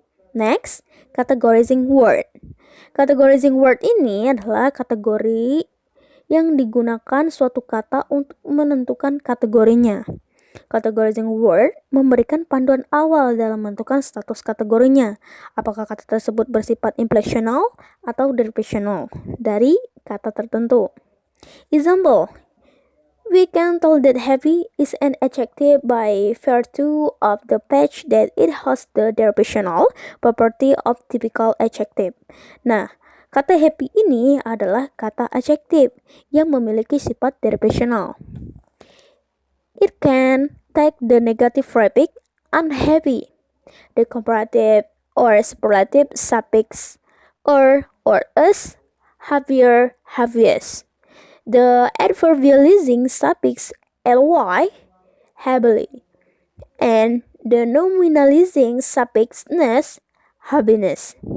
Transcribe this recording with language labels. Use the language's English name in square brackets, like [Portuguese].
[Indonesian] Next, categorizing word. Categorizing word ini adalah kategori yang digunakan suatu kata untuk menentukan kategorinya. Categorizing word memberikan panduan awal dalam menentukan status kategorinya. Apakah kata tersebut bersifat inflectional atau derivational dari kata tertentu. [English] Example, we can tell that heavy is an adjective by virtue of the fact that it has the derivational property of typical adjective. [Indonesian] Nah, kata happy ini adalah kata adjektif yang memiliki sifat derivational. [English] It can take the negative prefix unhappy, the comparative or superlative suffix or us, heavier, heaviest, the adverbializing suffix ly, heavily, and the nominalizing suffix ness, heaviness.